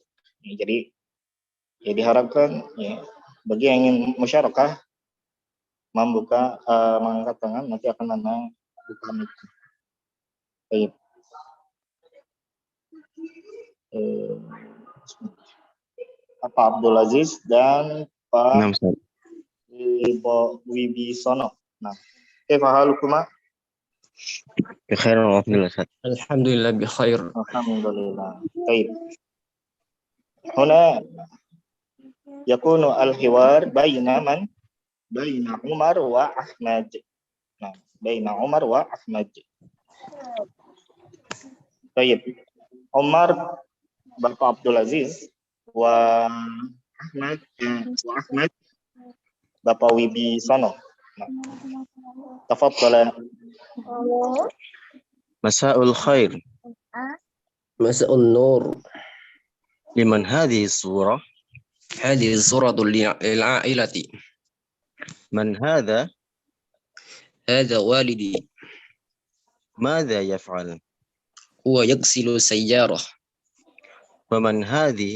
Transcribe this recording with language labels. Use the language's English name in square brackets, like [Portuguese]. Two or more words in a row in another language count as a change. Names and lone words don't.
[Indonesian] Ya, jadi ya diharapkan ya bagi yang ingin musyarakah mengangkat tangan, nanti akan buka mic. Baik. Pak Abdul Aziz dan Pak Wibisono. Nah, [Arabic] كيف حالكما? بخير الحمد لله. الحمد لله بخير. [Indonesian] Alhamdulillah. Baik. [Arabic] هنا يكون الحوار بين عمر وأحمد. [Indonesian] Nah, [Arabic] بين عمر وأحمد. [Indonesian] Baik. Umar Bapak Abdul Aziz wa Ahmad Bapak Wibisono. Nah, tafadhal. [Arabic] مساء الخير. مساء النور. لمن هذه الصورة? هذه صورة للعائلة. من هذا? هذا والدي. ماذا يفعل? هو يغسل سيارة. ومن هذه?